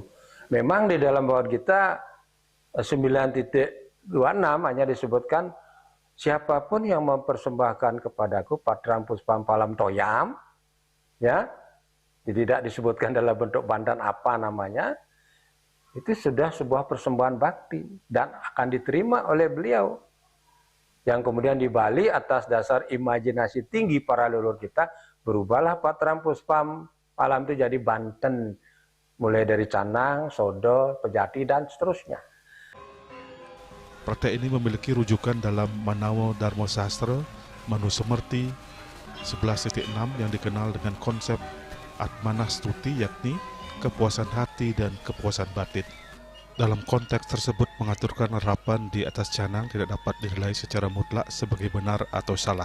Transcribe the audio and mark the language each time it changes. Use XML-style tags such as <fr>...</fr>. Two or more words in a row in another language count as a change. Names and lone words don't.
<id>Memang di dalam Bhagavad Gita 9.26 hanya disebutkan, siapapun yang mempersembahkan kepadaku</id> <sa>patram puspam palam toyam,</sa> <id>ya, tidak disebutkan dalam bentuk bandan apa namanya, itu sudah sebuah persembahan bakti dan akan diterima oleh beliau. Yang kemudian di Bali atas dasar imajinasi tinggi para leluhur kita, berubahlah</id> <sa>patram puspam palam</sa> <id>itu jadi Banten, mulai dari canang, sodo, pejati, dan seterusnya. Praktek ini memiliki rujukan dalam Manawa Dharma Sastra Manusemerti 11.6 yang dikenal dengan konsep Atmanastuti, yakni kepuasan hati dan kepuasan batin. Dalam konteks tersebut mengaturkan harapan di atas canang tidak dapat dinilai secara mutlak sebagai benar atau salah.</id>